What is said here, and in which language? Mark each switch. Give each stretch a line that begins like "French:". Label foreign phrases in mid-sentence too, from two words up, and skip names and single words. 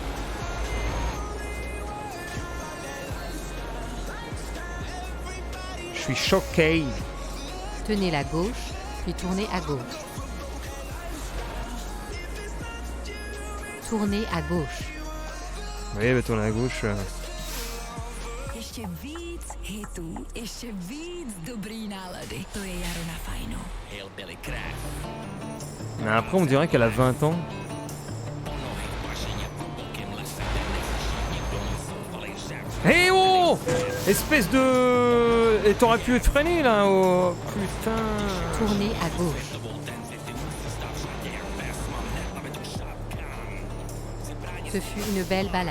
French: Je suis choqué. Tenez la gauche, puis tournez à gauche. Tournez à gauche. Oui, bah tournez à gauche.
Czech: Ještě víc hitů, ještě víc dobrý nálady. To je jaro na fajno. Hillbilly Crack.
French: Mais après, on dirait qu'elle a 20 ans. Hé oh! Espèce de... Et t'aurais pu freiner là, oh putain. Tournez à gauche. Ce fut une belle balade.